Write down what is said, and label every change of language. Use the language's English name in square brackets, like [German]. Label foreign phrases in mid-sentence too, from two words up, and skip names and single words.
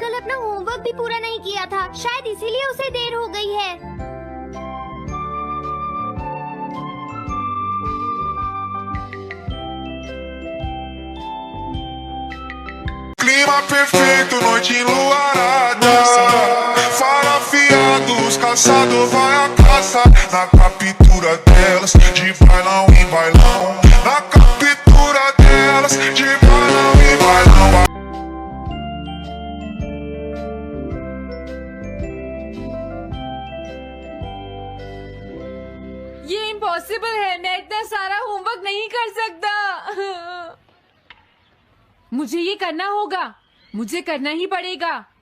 [Hindi] अपना होमवर्क भी पूरा नहीं किया था, शायद इसीलिए उसे देर हो गई है। [Portuguese] Clima perfeito, noite enluarada. Farafiados, caçador vai à caça. Na captura delas, de bailão em bailão. Na captura delas, de bailão em bailão. [Hindi] ये इम्पॉसिबल है, मैं इतना सारा होमवर्क नहीं कर सकता। मुझे ये करना होगा, मुझे करना ही पड़ेगा।